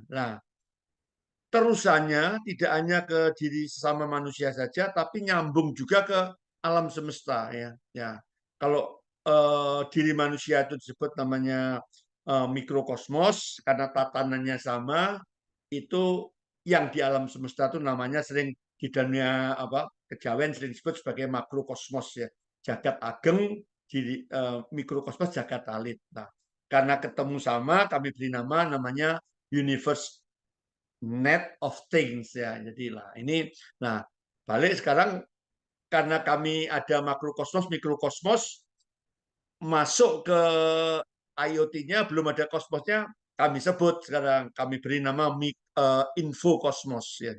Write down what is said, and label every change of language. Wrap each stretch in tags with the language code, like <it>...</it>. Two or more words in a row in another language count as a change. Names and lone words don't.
<id>Nah, terusannya tidak hanya ke diri sesama manusia saja, tapi nyambung juga ke alam semesta ya. Ya, kalau diri manusia itu disebut namanya mikrokosmos karena tatanannya sama, itu yang di alam semesta itu namanya sering di dunia apa kejawen sering disebut sebagai makrokosmos ya,</id> <jv>jagat ageng,</jv> <id>di mikrokosmos</id> <jv>jagat alit.</jv> <id>Nah, karena ketemu sama kami beri namanya</id> <en>universe net of things</en> <id>ya. Jadi lah ini, nah balik sekarang karena kami ada makrokosmos, mikrokosmos masuk ke IoT-nya belum ada kosmosnya, kami sebut sekarang kami beri nama infokosmos ya.</id>